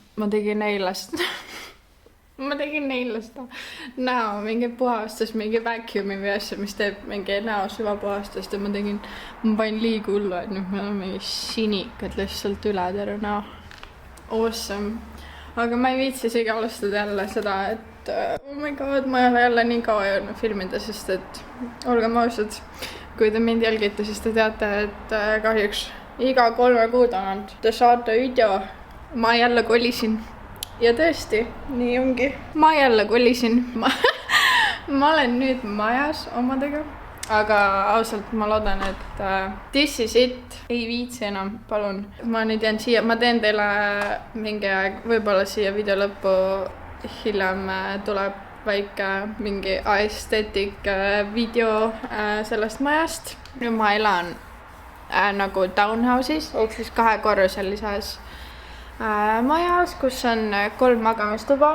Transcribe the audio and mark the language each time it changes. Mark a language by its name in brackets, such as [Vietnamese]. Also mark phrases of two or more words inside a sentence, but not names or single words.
[Estonian] Ma tegin neilast näo mingi puhastus, mingi vacuumi või asja, mis teeb mingi näo süvapuhastust ja ma panin liiga hullu, et nüüd meil on mingi sinikad lihtsalt üle terve näo. Awesome. Aga ma ei viitsi isegi alustada jälle seda, et [English] oh my god, [Estonian] ma ei ole jälle nii kaua jõudnud filmida, sest et olgem ausad, kui te mind jälgite, siis te teate, et kahjuks iga 3 kuu tagant te saate video. Ma jälle kolisin ja tõesti, nii ongi. Ma jälle kolisin. Ma olen nüüd majas omadega, aga ausalt ma loodan, et [English] this is it. [Estonian] Ei viitsi enam, palun. Ma nüüd jään siia, ma teen teile mingi aeg, võib-olla siia video lõppu hiljem tuleb väike mingi aesthetic video sellest majast. Nüüd ma elan nagu townhouse'is, ehk siis 2-korruselises majas, kus on 3 magamistuba.